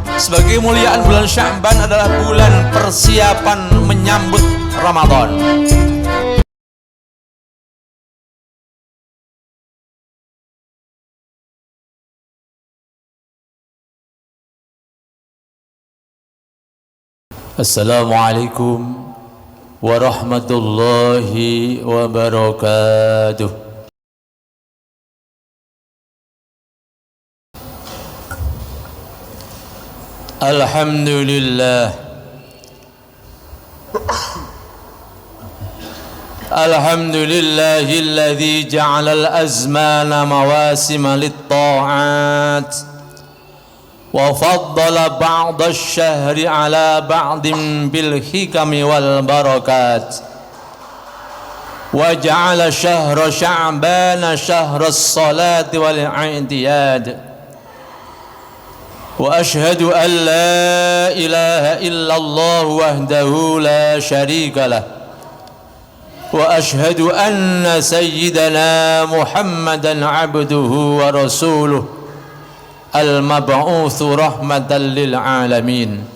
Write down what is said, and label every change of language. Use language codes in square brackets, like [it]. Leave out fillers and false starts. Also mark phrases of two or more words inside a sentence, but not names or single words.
[id] sebagai kemuliaan bulan Sya'ban adalah bulan persiapan menyambut Ramadan. [ar] السلام عليكم ورحمة الله وبركاته. الحمد لله، الحمد لله الذي جعل الأزمان مواسم للطاعات وفضل بعض الشهر على بعض بالحكم والبركات وجعل شهر شعبان شهر الصلاة والاعتياد. وأشهد أن لا إله إلا الله وحده لا شريك له وأشهد أن سيدنا محمدا عبده ورسوله المبعوث رحمة للعالمين.